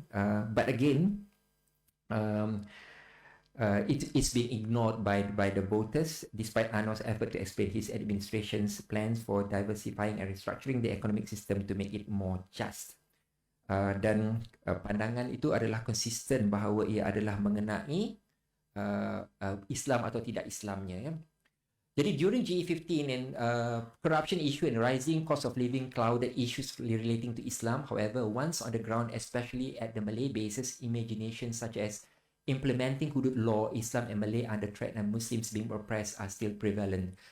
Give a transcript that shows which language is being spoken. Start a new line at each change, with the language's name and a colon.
English: But again, it's being ignored by the voters, despite Anwar's effort to explain his administration's plans for diversifying and restructuring the economic system to make it more just.
Malay: Dan pandangan itu adalah konsisten bahawa ia adalah mengenai Islam atau tidak Islamnya, ya.
English: Jadi during GE15 and corruption issue and rising cost of living clouded issues relating to Islam. However, once on the ground, especially at the Malay bases, imagination such as implementing hudud law, Islam and Malay under threat and Muslims being oppressed are still prevalent.